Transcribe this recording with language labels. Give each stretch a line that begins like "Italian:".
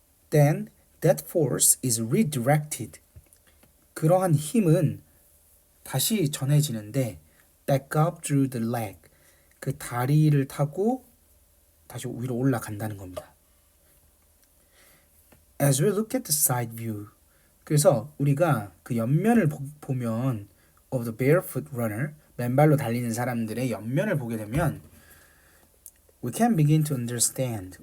English: Then that force is redirected.
Korean: 그러한 힘은 다시 전해지는데
English: back up through the leg.
Korean: 그 다리를 타고 다시 위로 올라간다는 겁니다.
English: As we look at the side view.
Korean: 그래서 우리가 그 옆면을 보면
English: of the barefoot runner,
Korean: 맨발로 달리는 사람들의 옆면을 보게 되면
English: we can begin to understand.